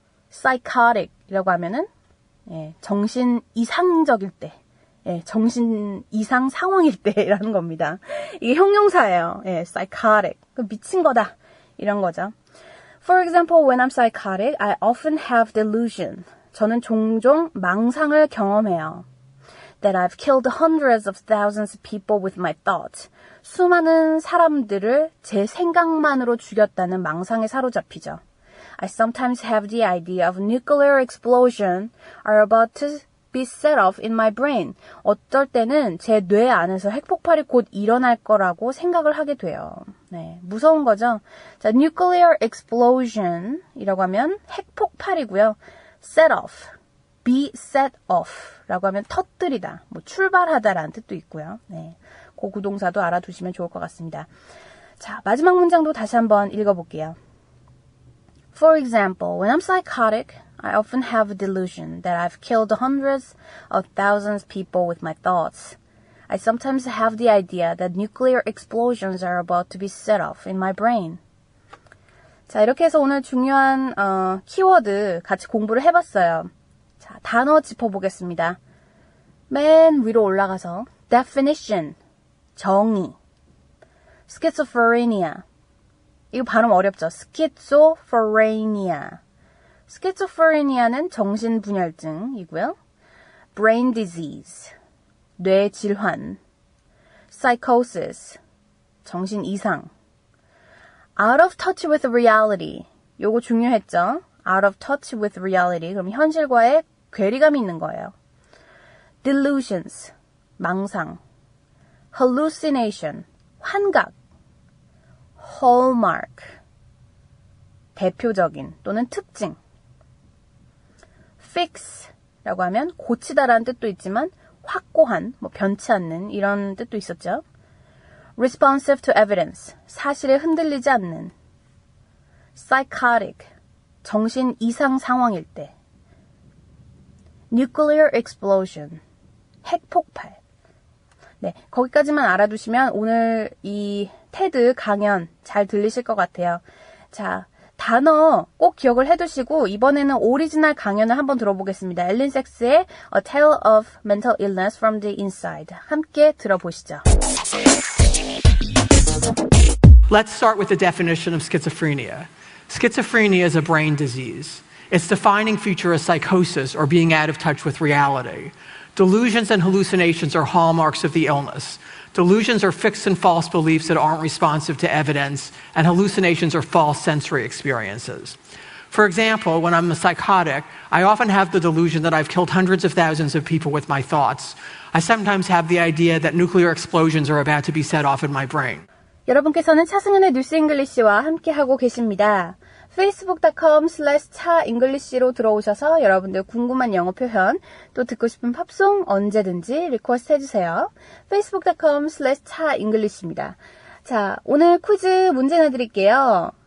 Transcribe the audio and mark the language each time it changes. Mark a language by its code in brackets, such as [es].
[ko] psychotic이라고 하면은 정신 이상적일 때. 정신 이상 상황일 때라는 겁니다. 이게 형용사예요. psychotic. 미친 거다. 이런 거죠. [en] For example, when I'm psychotic, I often have delusion. [ko] 저는 종종 망상을 경험해요. [en] That I've killed hundreds of thousands of people with my thoughts. [ko] 수많은 사람들을 제 생각만으로 죽였다는 망상에 사로잡히죠. [en] I sometimes have the idea of nuclear explosion are about to be set off in my brain. [ko] 어떨 때는 제 뇌 안에서 핵폭발이 곧 일어날 거라고 생각을 하게 돼요. 네, 무서운 거죠. 자, nuclear explosion 이라고 하면 핵폭발이고요. set off, [en] be set off [ko] 라고 하면 터뜨리다, 뭐 출발하다라는 뜻도 있고요. 네, 그 구동사도 알아두시면 좋을 것 같습니다. 자, 마지막 문장도 다시 한번 읽어볼게요. [en] For example, when I'm psychotic, I often have a delusion that I've killed hundreds of thousands of people with my thoughts. I sometimes have the idea that nuclear explosions are about to be set off in my brain. [ko] 자, 이렇게 해서 오늘 중요한 키워드 같이 공부를 해봤어요. 자, 단어 짚어보겠습니다. 맨 위로 올라가서 definition, 정의, schizophrenia, 이거 발음 어렵죠? schizophrenia. schizophrenia는 정신분열증이고요. brain disease, 뇌질환, psychosis, 정신이상, [en] out of touch with reality, [ko] 요거 중요했죠? [en] out of touch with reality, [ko] 그럼 현실과의 괴리감이 있는 거예요. delusions, 망상, hallucination, 환각, hallmark, 대표적인 또는 특징, fix라고 하면 고치다라는 뜻도 있지만 확고한, 변치 않는 이런 뜻도 있었죠. [en] responsive to evidence, [ko] 사실에 흔들리지 않는, psychotic, 정신 이상 상황일 때, nuclear explosion, 핵폭발. 네, 거기까지만 알아두시면 오늘 이 테드 강연 잘 들리실 것 같아요. 자, 단어 꼭 기억을 해두시고 이번에는 오리지널 강연을 한번 들어보겠습니다. 앨린 섹스의 A Tale of Mental Illness from the Inside. 함께 들어보시죠. [en] Let's start with the definition of schizophrenia. Schizophrenia is a brain disease. Its defining feature is psychosis, or being out of touch with reality. Delusions and hallucinations are hallmarks of the illness. Delusions are fixed and false beliefs that aren't responsive to evidence, and hallucinations are false sensory experiences. For example, when I'm a psychotic, I often have the delusion that I've killed hundreds of thousands of people with my thoughts. I sometimes have the idea that nuclear explosions are about to be set off in my brain. [ko] 여러분께서는 차승은의 뉴스 잉글리시와 함께하고 계십니다. facebook.com/차잉글리시로 들어오셔서 여러분들 궁금한 영어 표현, 또 듣고 싶은 팝송 언제든지 리퀘스트 해주세요. facebook.com/차잉글리시입니다. 자, 오늘 퀴즈 문제 내드릴게요.